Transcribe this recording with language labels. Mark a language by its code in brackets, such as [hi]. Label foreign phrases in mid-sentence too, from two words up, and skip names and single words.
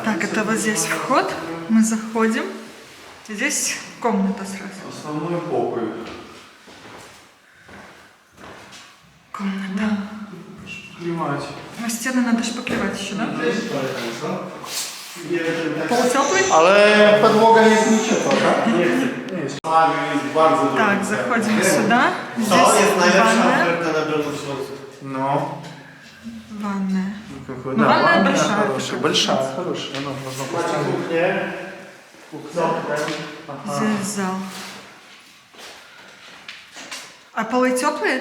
[ru] так, это вот здесь вход, мы заходим. Здесь комната сразу. Основной покой. Комната. Шпаклевать. На стены надо шпаклевать еще, да? Пол теплый? [pl] Ale podłoga jest nieciepła, tak? Nie jest. Bardzo [ru] Так, заходим сюда. Здесь ванная. Ванная. Ну, ванная большая. Большая, хорошая. Ну, можно поставить. Здесь зал. А полы теплые?